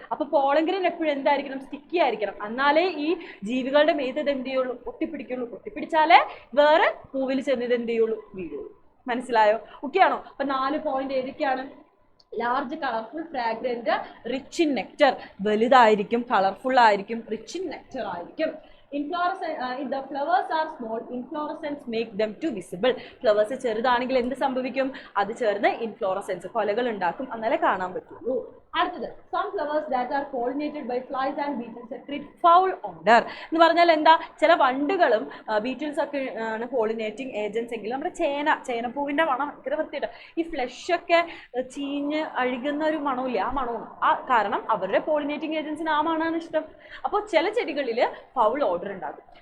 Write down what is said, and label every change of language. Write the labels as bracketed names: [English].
[Malayalam] അപ്പൊ pollen grain എപ്പോഴും എന്തായിരിക്കണം, സ്റ്റിക്കി ആയിരിക്കണം. എന്നാലേ ഈ ജീവികളുടെ മേത്ത് ഇത് എന്ത് ചെയ്യുള്ളൂ, ഒട്ടിപ്പിടിക്കുള്ളൂ. ഒട്ടിപ്പിടിച്ചാലേ വേറെ പൂവിൽ ചെന്ന് ഇത് എന്ത് ചെയ്യുള്ളൂ, വീഴുള്ളൂ. മനസ്സിലായോ? ഓക്കെ ആണോ? അപ്പൊ 4 പോയിന്റ് ഏതൊക്കെയാണ്, large, colourful, fragrant, rich in nectar, വലുതായിരിക്കും, കളർഫുൾ ആയിരിക്കും, റിച്ച് ഇൻ നെക്ടർ ആയിരിക്കും. [English] The flowers are small, inflorescence make them too visible. [Malayalam] Flowers ചെറുതാണെങ്കിൽ എന്ത് സംഭവിക്കും, അത് ചേർന്ന് ഇൻഫ്ലോറസെൻസ്, കൊലകൾ ഉണ്ടാക്കും, എന്നാലേ കാണാൻ പറ്റുള്ളൂ. അടുത്തത്, [English] some flowers that are pollinated by flies and beetles secrete foul odor. [Malayalam] എന്ന് പറഞ്ഞാൽ എന്താ, ചില വണ്ടുകളും ബീറ്റിൽസ് ഒക്കെ ആണ് പോളിനേറ്റിംഗ് ഏജൻസ് എങ്കിൽ നമ്മുടെ ചേനപ്പൂവിന്റെ മണം ഭയങ്കര വൃത്തിയിട്ട്, ഈ ഫ്ലഷ് ഒക്കെ ചീഞ്ഞ് അഴുകുന്ന ഒരു മണമില്ല, ആ മണവും കാരണം അവരുടെ പോളിനേറ്റിംഗ് ഏജൻസിന് ആ മണമാണ് ഇഷ്ടം. അപ്പോൾ ചില ചെടികളിൽ ഫൗൾ ഓർഡർ ഉണ്ടാകും.